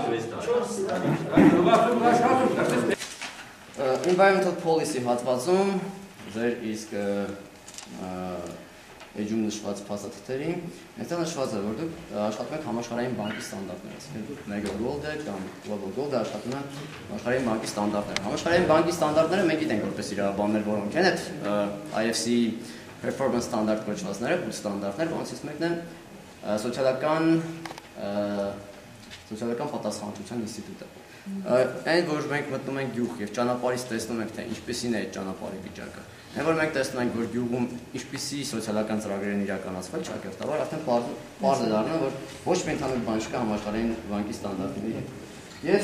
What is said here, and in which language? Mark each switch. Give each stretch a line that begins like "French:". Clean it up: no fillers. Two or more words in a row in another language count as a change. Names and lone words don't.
English: Environmental policy
Armenian: հատվածում ձեր իսկ էջում նշված փաստաթղթերին այնտեղ նշված է որ դուք աշխատում եք համաշխարհային բանկի ստանդարտներով Mega Gold կամ Global Gold աշխատում եք համաշխարհային բանկի ստանդարտներով Համաշխարհային բանկի ստանդարտները մենք գիտենք որպես իրավաբաններ որոնք են այդ
English: IFC performance standard
Armenian: կոչվածները ու ստանդարտներ որոնցից մեկն է սոցիալական պատասխանատվության ինստիտուտը Այն որ մենք մտնում ենք գյուղ եւ ճանապարհից տեսնում ենք թե ինչպեսին է այդ ճանապարհի վիճակը։ Այն որ մենք տեսնում ենք որ գյուղում ինչպեսի սոցիալական ծրագրեր են իրականացվել, ճակերտաբար արդեն բարձր է դառնում որ ոչ մի ընդհանուր բան չկա համաշխարհային բանկի ստանդարտների հետ։ Եվ